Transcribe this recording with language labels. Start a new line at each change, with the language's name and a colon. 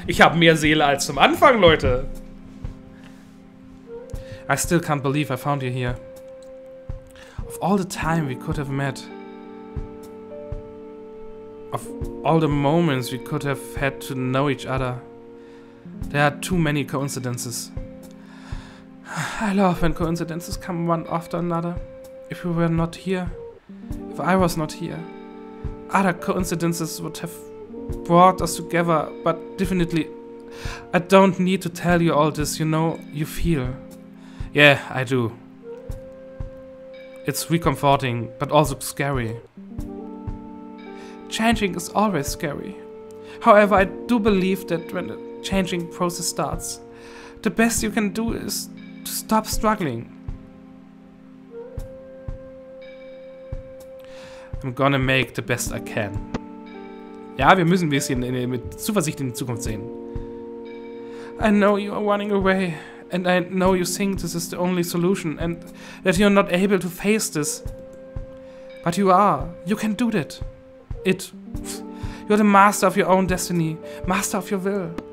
German: Ich habe mehr Seele als zum Anfang, Leute!
English: I still can't believe I found you here. Of all the time we could have met. Of all the moments we could have had to know each other. There are too many coincidences. I love when coincidences come one after another. If we were not here, if I was not here, other coincidences would have brought us together, but definitely I don't need to tell you all this, you know, you feel. Yeah, I do. It's recomforting, but also scary. Changing is always scary. However, I do believe that when the changing process starts, the best you can do is to stop struggling. I'm gonna make the best I can.
German: Ja, wir müssen ein bisschen mit Zuversicht in die Zukunft sehen.
English: I know you are running away, and I know you think this is the only solution, and that you're not able to face this. But you are. You can do that. You're the master of your own destiny, master of your will.